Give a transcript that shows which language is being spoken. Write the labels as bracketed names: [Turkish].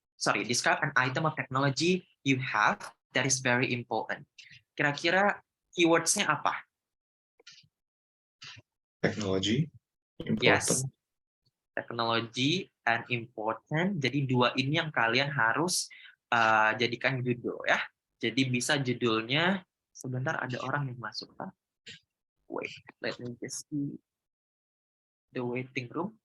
[English] Sorry, describe an item of technology you have that is very important. [Indonesian] Kira-kira keywords-nya apa? [English] Technology, important. Yes, technology and important. [Indonesian] Jadi 2 ini yang kalian harus jadikan judul ya. Jadi bisa judulnya, sebentar ada orang yang masuk Pak. [English] Wait, let me just see the waiting room.